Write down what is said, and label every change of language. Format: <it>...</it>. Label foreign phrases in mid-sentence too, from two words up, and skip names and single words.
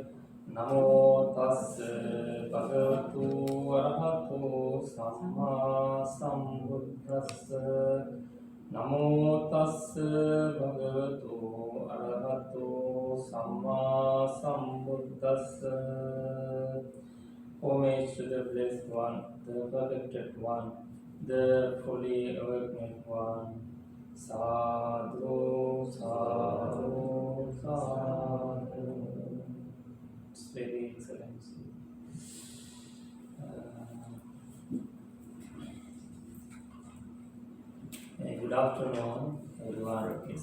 <pi>Namo Tassa Bhagavato Arahato Samma Sambuddhassa. Namo Tassa Bhagavato Arahato Samma Sambuddhassa.</pi> <en>Homage to the Blessed One, the Perfected One, the fully awakened One.</en> <pi>Sadhu, sadhu, sadhu.</pi> <en>It's very excellent. Good afternoon, everyone.</en>